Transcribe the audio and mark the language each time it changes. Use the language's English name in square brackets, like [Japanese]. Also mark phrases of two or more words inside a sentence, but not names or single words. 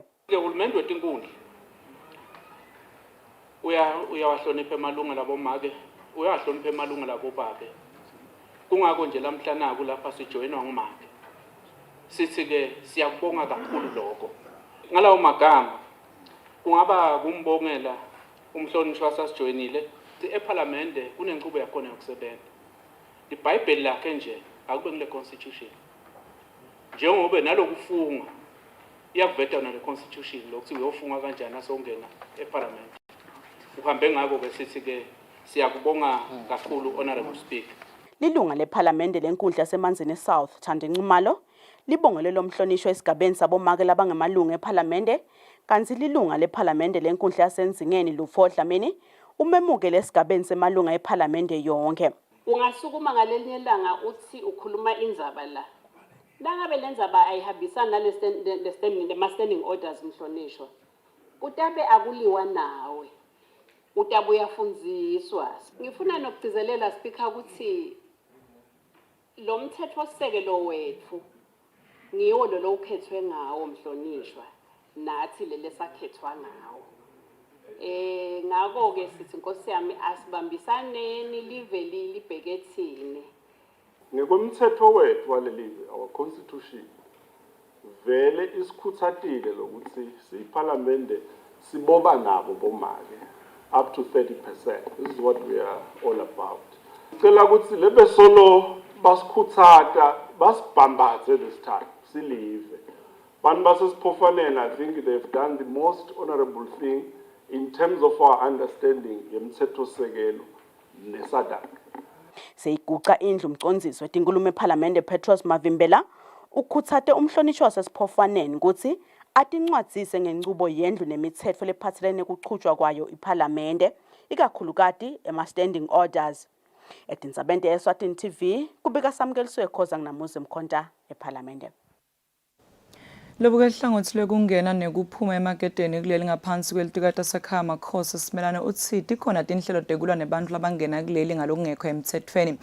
[Swati] Uhulumende wetinkhundla uyawahlonipha emalungelo abomake, uyawahlonipha emalungelo abobabe. Kungako nje lamhlanje lapha sijoyinwa ngumake. Sithi ke siyakubonga kakhulu lokho. Ngalawo magama kungaba kumbongela umhlonishwa sasijoyinile ePhalamende kunenqubo yakhona yokusebenza. IBhayibheli lakhe nje akube ngile constitution. Njengoba nalokufunga iyakuveta nale constitution lokuthi uyofunga kanjani asongena ePhalamende. Uhambe ngako ke sithi ke siyakubonga kakhulu [English] honorable speaker. [Swati] Lilunga lePhalamende lenkundla yasemanzini South Thandi Nxumalo libongele lo mhlonishwa esigabeni sabomake labangamalungu ePhalamende kanti lilunga lePhalamende lenkundla yasenzingeni Lufo Dlamini umemukele esigabeni semalunga ePhalamende yonke. Ungasukuma ngaleli ilanga uthi ukhuluma indzaba la. Nangabe lendzaba ayihambisani nale [English] standing orders [Swati] mhlonishwa. Utabe akuliwa nawe. Utabe uyafundziswa. Ngifuna nokugcizelela speaker ukuthi lo mthetho sisekelo wethu ngiwo lo ukhethwe ngawo mhlonishwa nathi lele sakhethwa ngawo. Ngako ke sithi Nkosi yami asibambisaneni live libhekethini. Ngokomthetho wethu walelive [English] our constitution [Swati] vele isikhuthatile lokuthi siParliament siboba nabo bomake [English] up to 30%. This is what we are all about. [Swati] Cela ukuthi lebe solo basikhuthata basibhambathe [English] this time [Swati] silive. Bantu basesiphofaneni, [English] I think they've done the most honorable thing in terms of our understanding [Swati] yemthetho-sekelo nesadak. Seyiguqa indlu umcondzisi wetinkhulumo eParliament Petros Mavimbela ukhuthate umhlonishwa wasesiphofaneni ukuthi atincwadzise ngencubo yendlu nemithetho lephathelene kuqhutshwa kwayo iParliament ikakhulukati ema- [English] standing orders. [Swati] Etindzabeni Eswatini TV kubika Samkeliswe Khoza nginamuzi Mkhonta eParliament. Lobu hlangothi lokungena nekuphuma emaketeni kuleli ngaphansi kwelitikata sakhaya makhosi Simelane uthi tikhona tinhlelo tekulwa nebantu labangena kuleli ngalokungekho emthethweni.